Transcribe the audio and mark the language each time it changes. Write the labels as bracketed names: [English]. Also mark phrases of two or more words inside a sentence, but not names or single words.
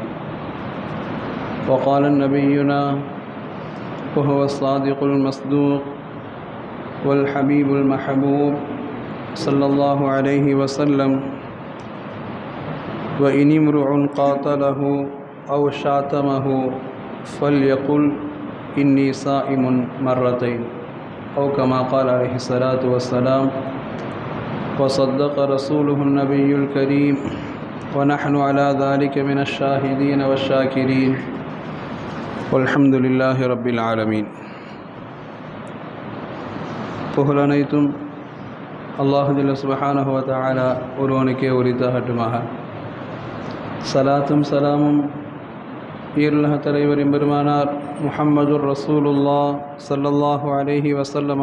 [Arabic] وقال نبينا وهو الصادق المصدوق والحبيب المحبوب صلى الله عليه وسلم: وإن امرؤ قاتله أو شاتمه فليقل إني صائم مرتين، أو كما قال عليه الصلاة والسلام. وصدق رسوله النبي الكريم، ونحن على ذلك من الشاهدين والشاكرين، والحمد لله رب العالمين. [Tamil] புகழனைத்தும் அல்லாஹ் [Arabic] جل سبحانه وتعالى [Tamil] ஒருவனுக்கே உரித்தாகட்டுமாக. சலாத்தும் சலாமும் ஈருலக தலைவர் எம்பெருமானார் [Arabic] محمد رسول الله صلى الله عليه وسلم